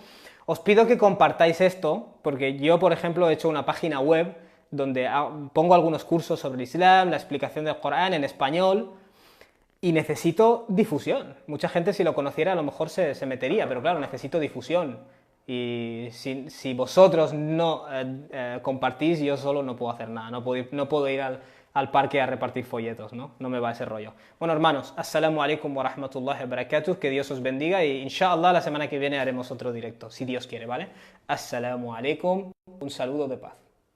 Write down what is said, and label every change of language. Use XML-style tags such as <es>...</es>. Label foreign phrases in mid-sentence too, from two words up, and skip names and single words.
<es>Os pido que compartáis esto, porque yo, por ejemplo, he hecho una página web donde pongo algunos cursos sobre el Islam, la explicación del Corán en español, y necesito difusión. Mucha gente, si lo conociera, a lo mejor se metería, pero claro, necesito difusión. Y si vosotros no compartís, yo solo no puedo hacer nada, no puedo ir al parque a repartir folletos, ¿no? No me va ese rollo. Bueno, hermanos,</es> <ar>السلام عليكم ورحمة الله وبركاته,</ar> <es>que Dios os bendiga y inshallah la semana que viene haremos otro directo, si Dios quiere, ¿vale?</es> <ar>السلام عليكم,</ar> <es>un saludo de paz.</es>